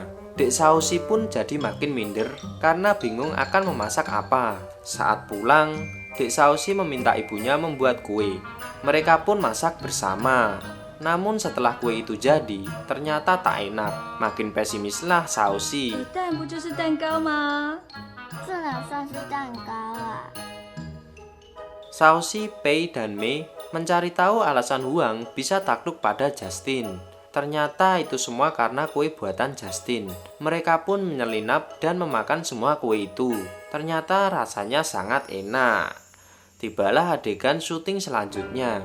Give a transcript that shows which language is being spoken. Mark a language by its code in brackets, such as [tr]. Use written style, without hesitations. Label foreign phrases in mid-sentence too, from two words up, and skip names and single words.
[id] Dek Sausi pun jadi makin minder karena bingung akan memasak apa. Saat pulang, Dek Sausi meminta ibunya membuat kue. Mereka pun masak bersama. Namun setelah kue itu jadi, ternyata tak enak. Makin pesimislah Sausi. [zh] 蛋不就是蛋糕吗？ 这哪算是蛋糕啊？ [id] Shaoxi, Pei, dan Mei mencari tahu alasan Huang bisa takluk pada Justin. Ternyata itu semua karena kue buatan Justin. Mereka pun menyelinap dan memakan semua kue itu. Ternyata rasanya sangat enak. Tibalah adegan syuting selanjutnya.